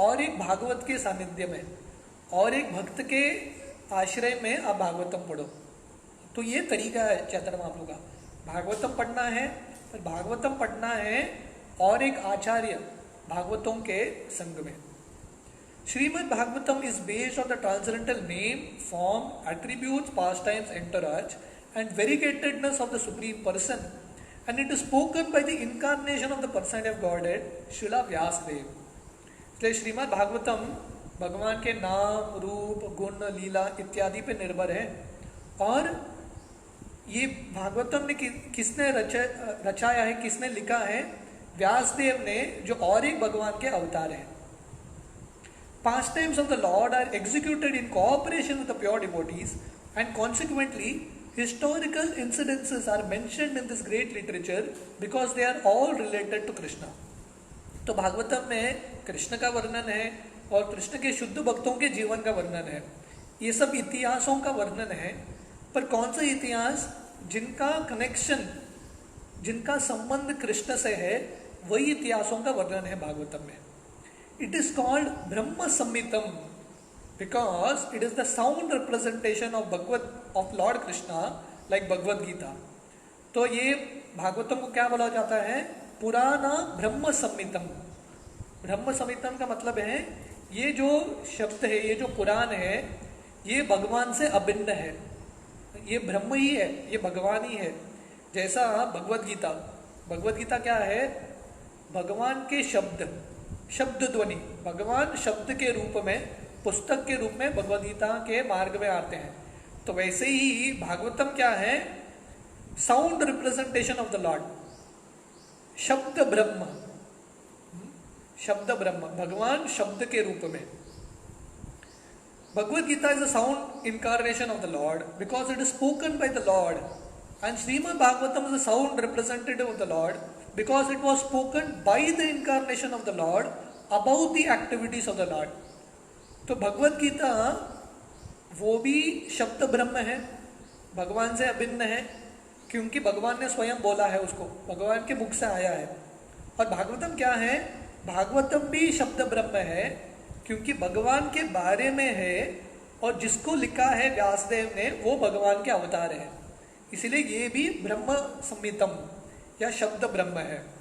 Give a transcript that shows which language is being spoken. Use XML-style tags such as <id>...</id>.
<hi>और एक भागवत के सानिध्य में, और एक भक्त के आश्रय में आप भागवतम पढ़ो. तो ये तरीका है चैतन्य महाप्रभु का. भागवतम पढ़ना है, पर भागवतम पढ़ना है और एक आचार्य भागवतों के संग में.</hi> <en>Srimad Bhagavatam is based on the transcendental name, form, attributes, pastimes, entourage and variegatedness of the Supreme Person, and it is spoken by the incarnation of the personality of Godhead, Srila Vyasadeva.</en> <hi>इसलिए श्रीमद् भागवतम भगवान के नाम, रूप, गुण, लीला इत्यादि पे निर्भर है. और ये भागवतम ने किसने रचाया है, किसने लिखा है? व्यासदेव ने, जो और एक भगवान के अवतार हैं.</hi> <en>Pastimes of the Lord are executed in cooperation with the pure devotees, and consequently historical incidences are mentioned in this great literature because they are all related to Krishna.</en> <hi>तो भागवतम में कृष्ण का वर्णन है और कृष्ण के शुद्ध भक्तों के जीवन का वर्णन है. ये सब इतिहासों का वर्णन है, पर कौन सा इतिहास? जिनका कनेक्शन, जिनका संबंध कृष्ण से है, वही इतिहासों का वर्णन है भागवतम में.</hi> <en>It is called Brahma Samhitam because it is the sound representation of Lord Krishna, like Bhagavad Gita.</en> <hi>तो ये भागवतम को क्या बोला जाता है? पुराना ब्रह्म संहितम। ब्रह्म संहितम का मतलब है ये जो शब्द है, ये जो पुराण है, ये भगवान से अभिन्न है, ये ब्रह्म ही है, ये भगवान ही है। जैसा भगवत गीता, भगवत गीता क्या है? भगवान के शब्द, शब्द ध्वनि, भगवान शब्द के रूप में, पुस्तक के रूप में भगवत गीता के मार्ग में आते हैं। तो वैसे ही भागवतम क्या है?</hi> <en>sound representation of the Lord,</en> <hi>शब्द ब्रह्म, शब्द ब्रह्म, भगवान शब्द के रूप में।</hi> <en>Bhagavad Gita is a sound incarnation of the Lord because it is spoken by the Lord, and Srimad Bhagavatam is a sound representative of the Lord because it was spoken by the incarnation of the Lord about the activities of the Lord.</en> <hi>तो भगवत गीता वो भी शब्द ब्रह्म है, भगवान से अभिन्न है, क्योंकि भगवान ने स्वयं बोला है, उसको भगवान के मुख से आया है। और भागवतम क्या है? भागवतम भी शब्द ब्रह्म है, क्योंकि भगवान के बारे में है, और जिसको लिखा है व्यासदेव ने वो भगवान के अवतार है, इसलिए ये भी ब्रह्म संहितम या शब्द ब्रह्म है।</hi>